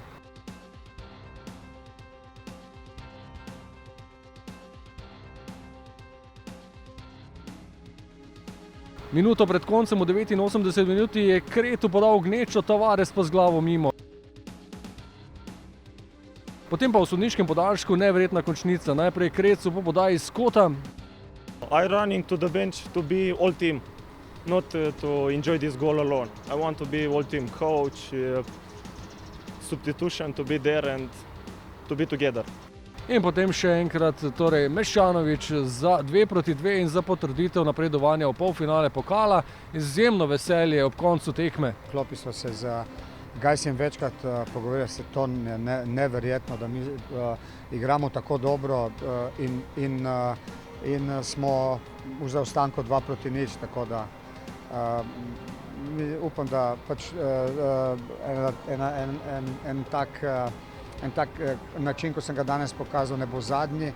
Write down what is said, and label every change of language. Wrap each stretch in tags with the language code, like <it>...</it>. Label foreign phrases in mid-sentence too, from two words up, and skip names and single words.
<sl>Minuto pred koncem v 89. minuti je Kretu podal gnečo, Tavares pa z glavo mimo. Potem pa v sodniškem podaljšku neverjetna končnica. Najprej Krecu po podaji iz kota.</sl> <en>I running to the bench to be all team, not to enjoy this goal alone. I want to be all team coach, substitution to be there and to be together.</en> <sl>In potem še enkrat torej Mešanović za 2:2 in za potrditev napredovanja v polfinale pokala. Izjemno veselje ob koncu tekme. Klopi smo se z Gajsijem večkrat pogovorili, se to neverjetno, da mi igramo tako dobro in smo v zaostanku 2:0, tako da upam, da pač en tak način, ko sem ga danes pokazal, ne bo zadnji.</sl>